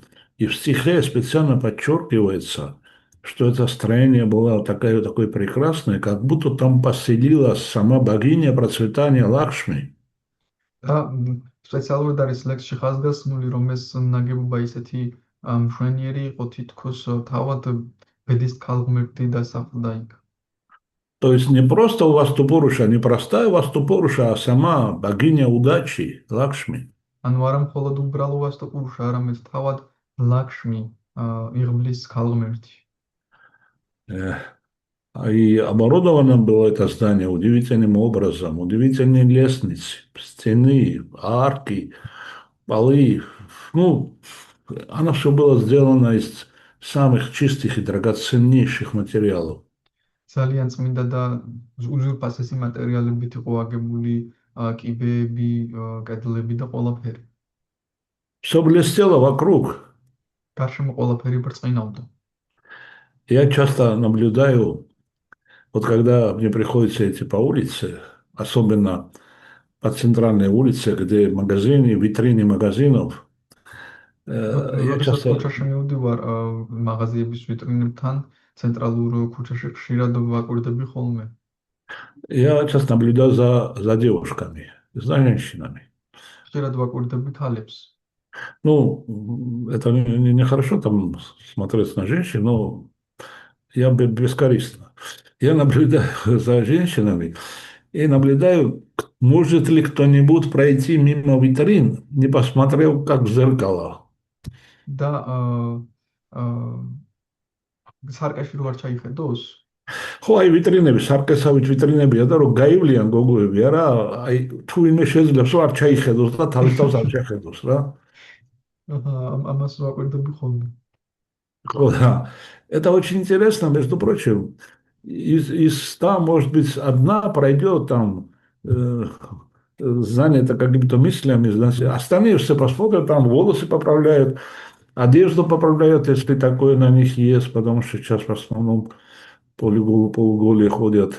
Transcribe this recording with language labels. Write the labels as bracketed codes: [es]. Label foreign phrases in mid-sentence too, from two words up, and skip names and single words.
[ru] И в стихе специально подчеркивается, что это строение было такое прекрасное, как будто там поселилась сама богиня процветания Лакшми. [ka] და სპეციალურად არის ლექსში ხაზგასმული, რომ ეს ნაგებობა ისეთი მშვენიერი იყო, თითქოს თავად ბედის ქალღმერთი დასახლდა იქ. [ru] То есть не просто у Ваступуруша, не простая Ваступуруша, а сама богиня удачи, Лакшми. [ka] ანუ არა მხოლოდ უბრალო ვასტოპურუშა, არამედ თავად ლაქშმი, იღბლის ქალღმერთი. [ru] Э, И оборудовано было это здание удивительным образом. Удивительные лестницы, стены, арки, полы. Ну, оно все было сделано из самых чистых и драгоценнейших материалов. [ka] ძალიან წმინდა და უზურპასესი მატერიალებით იყო აგებული კიბეები, კედლები და ყველაფერი. [ru] Все блестело вокруг. [ka] გარშემო ყველაფერი ბრწყინავდა. [ru] Я часто наблюдаю, вот когда мне приходится идти по улице, особенно по центральной улице, где магазины, витрины магазинов, я [ka] როდესაც [ru] часто [ka] ქუჩაში მივდივარ, მაღაზიების ვიტრინებთან, ცენტრალურ ქუჩაში ხშირად ვაკვირდები ხოლმე. [ru] Я часто наблюдаю за девушками, за женщинами. [ka] ხშირად ვაკვირდები ქალებს. [ru] Ну, это нехорошо там смотреть на женщин, но я бескорыстно. Я наблюдаю за женщинами и наблюдаю, может ли кто-нибудь пройти мимо витрин, не посмотрел, как в зеркало. [ka] და სარკეში რო არ ჩაიხედოს, ხო, აი ვიტრინები, სარკესავით ვიტრინებია და რომ გაივლიან გოგოები, არა, აი თუ ვინმე შეძლებს რომ არ ჩაიხედოს და თავის თავს არ შეხედოს რა. ამას ვაკვირდები ხოლმე. [ru] О, да. Это очень интересно, между прочим. Из 100, может быть, одна пройдет там, занята какими-то мыслями, значит, остальные все посмотрят, там волосы поправляют, одежду поправляют, если такое на них есть, потому что сейчас в основном полуголые ходят.